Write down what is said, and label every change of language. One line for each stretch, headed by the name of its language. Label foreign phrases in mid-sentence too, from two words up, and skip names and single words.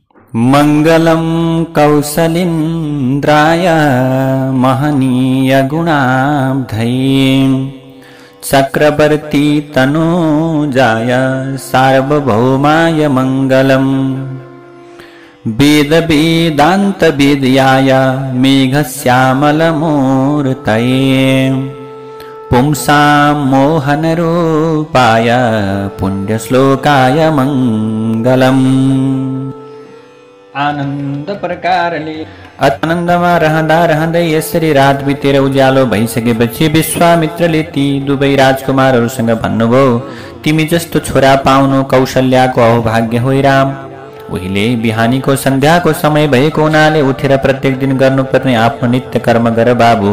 Sanskrit: मंगलम कौसलेन्द्राय महनीय गुणाब्धये चक्रवर्ती तनूजाय सार्वभौमाय मंगलम वेद वेदांत वेद्याय मेघश्यामल मूर्तये पुंसां मोहन रूपाय पुण्य श्लोकाय मंगलम।
Nepali: आनंद प्रकारले आनंदमा रहँदा रहँदै यसरी रात बितेर उज्यालो भइसकेपछि विश्वामित्रले ती दुवै राजकुमारहरूसँग भन्नुभयो, तिमी जस्तो छोरा पाउनु कौशल्याको अहोभाग्य हो राम। उहिले बिहानीको सन्ध्याको समय भएको हुनाले उठेर प्रत्येक दिन गर्नुपर्ने आफ्नो नित्य कर्म गर बाबु।